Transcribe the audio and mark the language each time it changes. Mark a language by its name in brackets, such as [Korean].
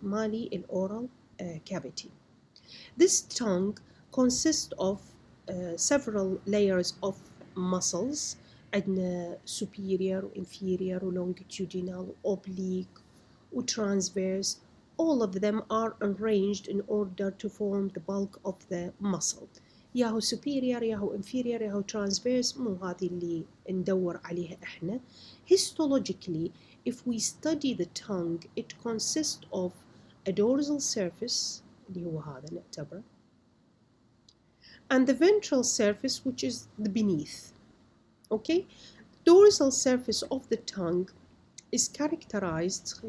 [Arabic] مالي [English] oral cavity. This tongue consists of several layers of muscles. [Arabic] عندنا [English] superior, inferior, longitudinal, oblique, transverse. All of them are arranged in order to form the bulk of the muscle. [Arabic] ياهو superior ياهو inferior ياهو transverse، مو هذه اللي ندور عليها احنا. [English] Histologically, if we study the tongue, it consists of a dorsal surface [Arabic] اللي هو هذا نعتبره [English] and the ventral surface which is the beneath. Okay, dorsal surface of the tongue is characterized.